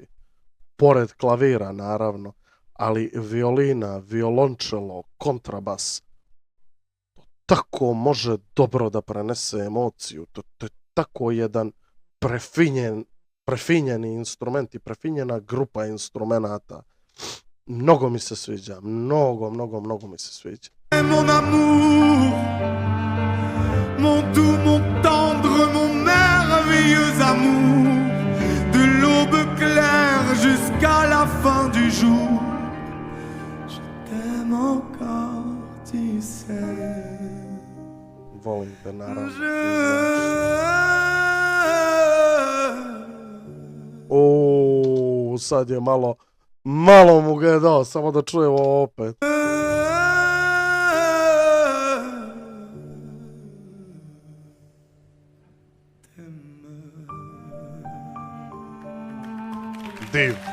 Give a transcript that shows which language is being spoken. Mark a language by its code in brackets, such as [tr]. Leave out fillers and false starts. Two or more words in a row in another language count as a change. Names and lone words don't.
[sr] Pored klavira, naravno, ali violina, violončelo, kontrabas, to tako može dobro da prenese emociju. To je tako jedan prefinjeni instrument i prefinjena grupa instrumenata. Mnogo mi se sviđa, mnogo mi se sviđa. [fr] Mon amour, mon doux, mon tendre, mon merveilleux amour, de l'aube claire jusqu'à la fin du jour, je t'aime encore, tu sais. [sr] Volim te, naravno. Sad je malo mu ga je dao, samo da čujem ovo opet. Div.